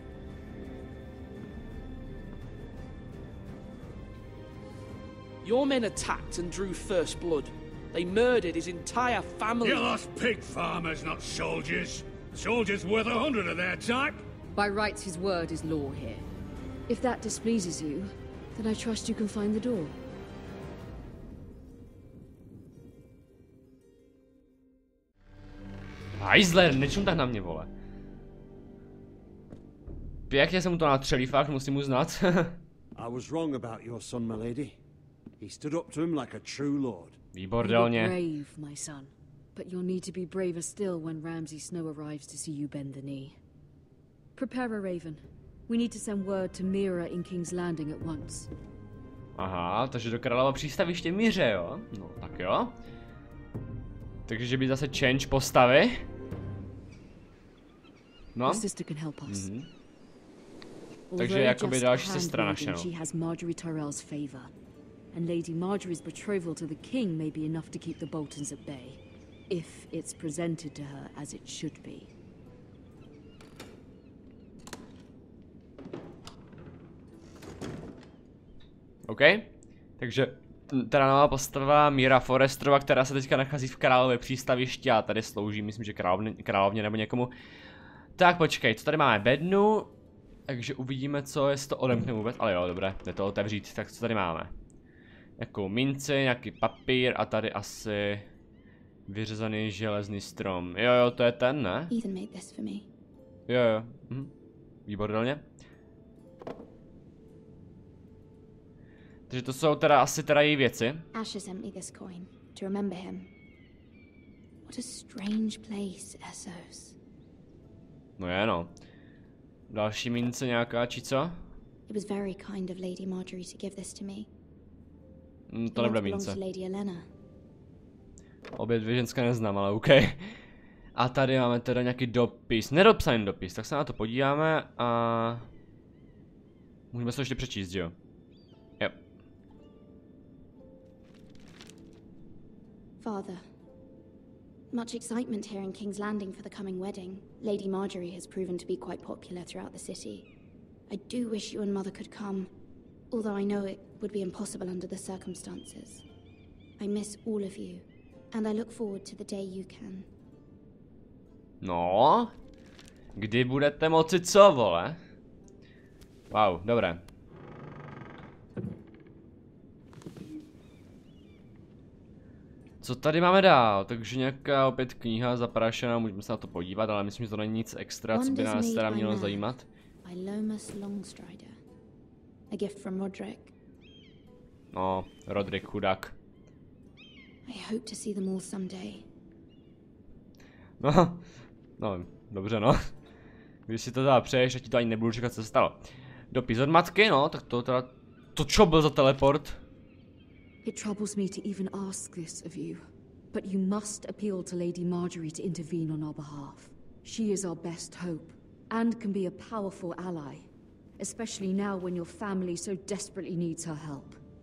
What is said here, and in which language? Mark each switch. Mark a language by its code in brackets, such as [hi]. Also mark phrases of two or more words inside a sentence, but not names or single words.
[en] Your men attacked and drew first blood. They murdered his entire family. You lost pig farmers, not soldiers. Soldiers worth 100 of their type. By rights, his word is law here. If that displeases you, then I trust you can find the door. [cs] Hajzler, nečum tak na mě, vole. Pěkně jsem mu to natřelí, fakt musím uznat. [en] I was wrong about your son, my lady. He stood up to him like a true lord. [cs] Výbordelně. [en] Brave, my son. But you'll need to be braver still when Ramsay Snow arrives to see you bend the knee. Prepare a raven. We need to send word to Mira in King's Landing at once. [cs] Aha, takže do Králova přístaviště Míře, jo? No, tak jo. Takže že by zase change postavy. No. Takže jakoby další sestra naše, no. [en] And Lady Marjorie's betrothal to the king may be enough to keep the Boltons at bay, if it's presented to her as it should be. [cs] OK, takže teda nová postava Mira Forresterova, která se teďka nachází v Králově přístavišti a tady slouží, myslím, že královně nebo někomu. Tak počkej, co tady máme? Bednu, takže uvidíme, co, jestli to odemkne vůbec, ale jo, dobré, jde to otevřít, tak co tady máme? Jakou minci, nějaký papír a tady asi vyřezaný železný strom. Jo, to je ten, ne? [en] Ethan made this for me. [cs] Jo, výborně. Takže to jsou teda asi její věci. [en] Asher sent me this coin to remember him. What a strange place, Essos. [cs] No je, no. Další mince nějaká, či co? [en] It was very kind of Lady Marjorie to give this to me. [cs] To nebude mince. Obě dvě ženské neznám, ale OK. A tady máme teda nějaký dopis, nedopsaný dopis, tak se na to podíváme a... Můžeme se to ještě přečíst, jo? Jo. [en] Father, much excitement here in King's Landing for the coming wedding. Lady Marjorie has proven to be quite popular throughout the city. I do wish you and Mother could come, although I know it would be impossible under the circumstances. I miss all of you, and I look forward to the day you can. [cs] No, kdy budete moci co, vole? Wow, dobré. Co tady máme dál? Takže nějaká opět kniha zaprášená, můžeme se na to podívat, ale myslím, že to není nic extra, co by nás teda mělo zajímat. [en] A gift from Roderick. [cs] No, Roderick, chudák. [en] I hope to see them all someday. [cs] No, dobře, no. Když si to teda přeješ, tak ti to ani nebudu čekat, co se stalo. Dopis od matky, no, tak to teda... To čo byl za teleport? [en] It troubles me to even ask this of you, but you must appeal to Lady Marjorie to intervene on our behalf. She is our best hope, and can be a powerful ally, especially now when your family so desperately needs her help.